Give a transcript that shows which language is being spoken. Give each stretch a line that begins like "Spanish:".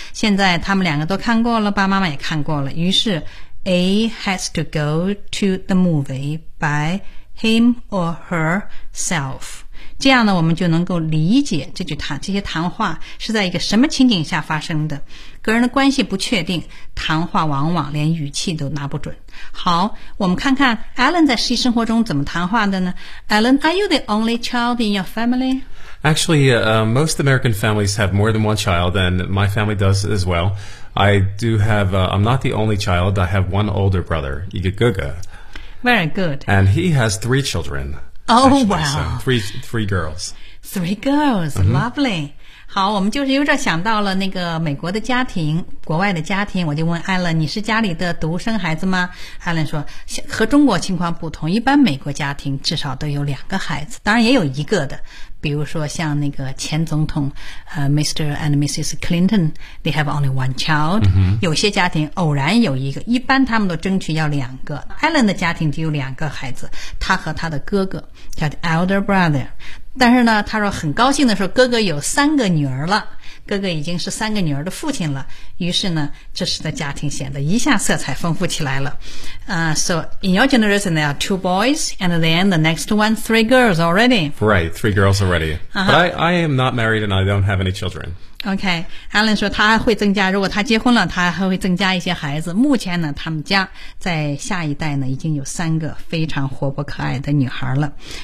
Chinese: 现在他们两个都看过了，爸爸妈妈也看过了，于是
English: A has to go to the movie by him or herself.
Chinese: 这样呢我们就能够理解这句谈这些谈话是在一个什么情景下发生的。个人的关系不确定，谈话往往连语气都拿不准。好，我们看看 Alan 在实际生活中怎么谈话的呢。
English: Alan, are you the only child in your family? Actually,、most American families have more than one child, and my family does as well. I do have,、I'm not the only child, I have one older brother, Igaguga. Very good. And he has three children Oh, actually, wow. So three girls. Three girls,、mm-hmm. lovely.
Chinese: 好，我们就是有点想到了那个美国的家庭，国外的家庭。我就问 Alan, 你是家里的独生孩子吗？Alan 说，和中国情况不同，一般美国家庭至少都有两个孩子，当然也有一个的。比如说像那个前总统、Mr.
English: and Mrs. Clinton, they have only one child.、 Mm-hmm.
Chinese: 有些家庭偶然有一个，一般他们都争取要两个。 Alan 的家庭只有两个孩子，他和他的哥哥叫 elder brother。但是呢，他说很高兴的说哥哥有三个女儿了，哥哥已经是三个女儿的父亲了。于是呢，这时的家庭显得一下色彩丰富起来了。
English: So in your generation there are two boys, and then the next one three girls already. Right, three girls already.、Uh-huh. But I am not married and I don't have any children.
Chinese: Okay, Alan 说他还会增加，如果他结婚了，他还会增加一些孩子。目前呢，他们家在下一代呢已经有三个非常活泼可爱的女孩了。